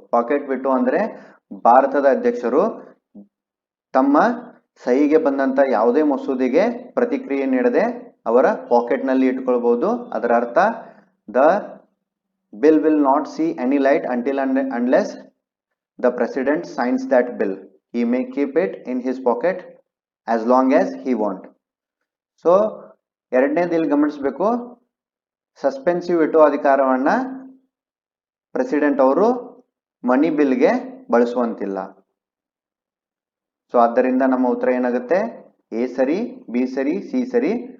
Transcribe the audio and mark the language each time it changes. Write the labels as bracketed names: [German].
[Kannada] Packet veto ಅಂದ್ರೆ ಭಾರತದ ಅಧ್ಯಕ್ಷರು ತಮ್ಮ ಸಹಿಗೆ ಬಂದಂತ ಯಾವುದೇ ಮಸೂದೆಗೆ ಪ್ರತಿಕ್ರಿಯೆ ನೀಡದೆ ಅವರ ಪಾಕೆಟ್ ನಲ್ಲಿ ಇಟ್ಕೊಳ್ಬಹುದು. ಅದರ ಅರ್ಥ [English] The bill will not see any light until and unless the president signs that bill. he may keep it in his pocket as long as he want. [Kannada] So ಎರಡನೇದು ಇಲ್ಲಿ ಗಮನಿಸಬೇಕು, ಸಸ್ಪೆನ್ಸಿವ್ ವೆಟೋ ಅಧಿಕಾರವನ್ನ ಪ್ರೆಸಿಡೆಂಟ್ ಅವರು ಮನಿ ಬಿಲ್ಗೆ ಬಳಸುವಂತಿಲ್ಲ. ಸೊ ಆದ್ದರಿಂದ ನಮ್ಮ ಉತ್ತರ ಏನಾಗುತ್ತೆ, ಎ ಸರಿ, ಬಿ ಸರಿ, ಸಿ ಸರಿ.